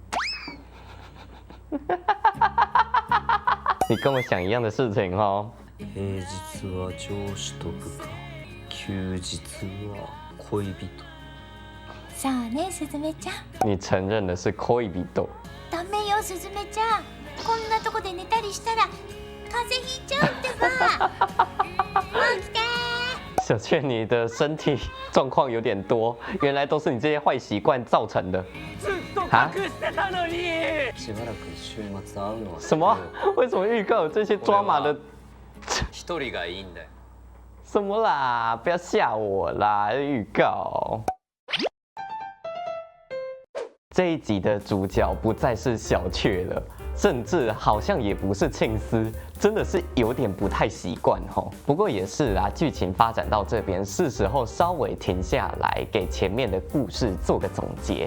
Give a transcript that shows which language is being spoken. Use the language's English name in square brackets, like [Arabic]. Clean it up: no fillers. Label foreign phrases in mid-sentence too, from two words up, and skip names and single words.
[Chinese] 你跟我想一样的事情哦。 [Japanese] 平日は上司と部下、休日は恋人。そうね、すずめちゃん。 [Chinese] 你承认的是恋人。 [Japanese] ダメよ、すずめちゃん。こんなとこで寝たりしたら風邪ひいちゃうってば。起きて。 [Chinese] 小雀，你的身体状况有点多，原来都是你这些坏习惯造成的。啊？ [Japanese] しばらく週末会うのは。 [Chinese] 什么？为什么预告有这些抓马的？ [Japanese] 一人がいいんだよ。 [Chinese] 什么啦？不要吓我啦！预告。这一集的主角不再是小雀了，甚至好像也不是庆司，真的是有点不太习惯吼。不过也是啦，剧情发展到这边，是时候稍微停下来，给前面的故事做个总结。